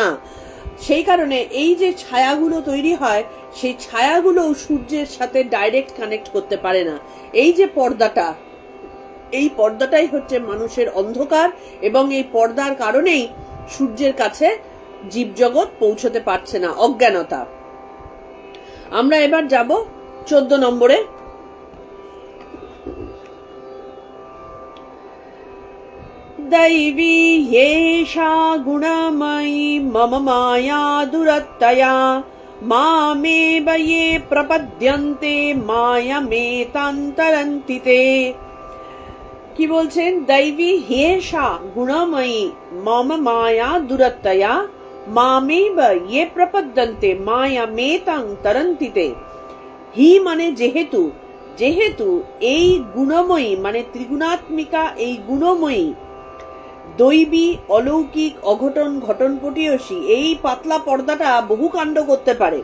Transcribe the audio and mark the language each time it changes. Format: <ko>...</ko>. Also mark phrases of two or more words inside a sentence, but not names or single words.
<bn>সেই কারণে এই যে ছায়াগুলো তৈরি হয়, সেই ছায়াগুলো সূর্যের সাথে</bn> <en>direct connect</en> <bn>করতে পারে না। এই যে পর্দাটা, এই পর্দাটাই হচ্ছে মানুষের অন্ধকার এবং এই পর্দার কারণেই সূর্যের কাছে জীবজগৎ পৌঁছতে পারছে না, অজ্ঞানতা। আমরা এবার যাব 14 নম্বরে।</bn> <sa>दैवी ह्येषा गुणमयी मम माया दुरत्तया मामेव ये प्रपद्यन्ते मायामेतान्तरन्ति ते।</sa> <bn>কি বলছেন?</bn> <sa>দৈবী হেষা গুণময়ী মম মায়া দুরত্তয়া মামেব ইয়ে প্রপদ্যন্তে মায়ামেতাং তরন্তি তে।</sa> <bn>হি মানে যেহেতু, যেহেতু এই গুণময়ী মানে ত্রিগুণাত্মিকা, এই গুণময়ী দৈবী, অলৌকিক, অঘটন, ঘটনপটীয়সী এই পাতলা পর্দাটা বহু কাণ্ড করতে পারে।</bn>